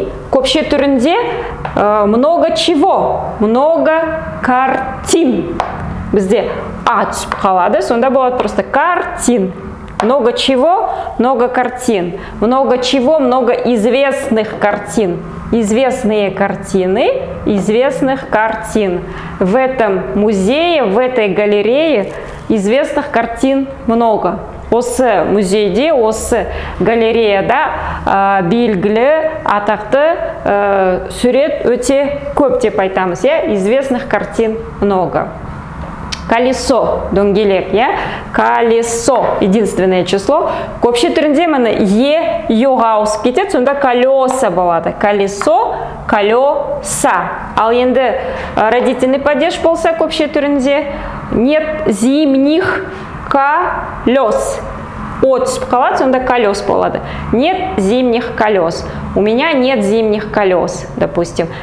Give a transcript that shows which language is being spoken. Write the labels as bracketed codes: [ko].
[kk] Көпше түрінде [ru] много чего. Много картин. [kk] Бізде А түсіп қалады, сонда болады просто картин. [ru] Много чего, много картин. Много чего, много известных картин. Известные картины, известных картин. В этом музее, в этой галерее известных картин много. [kk] осы музейде, осы галереяда белгілі атақты сурет өте көп деп айтамыз, [ru] известных картин много. Колесо, дөңгелек, колесо, единственное число. [kk] Көпше түрінде мені йоға ауысып кетеді, сонда колеса болады. [ru] Колесо, колеса. [kk] Ал енді [ru] родительный падеж болса көпше түрінде нет зимних колес. [kk] О түсіп қалады, сонда колес болады. [ru] Нет зимних колес. У меня нет зимних колес, допустим.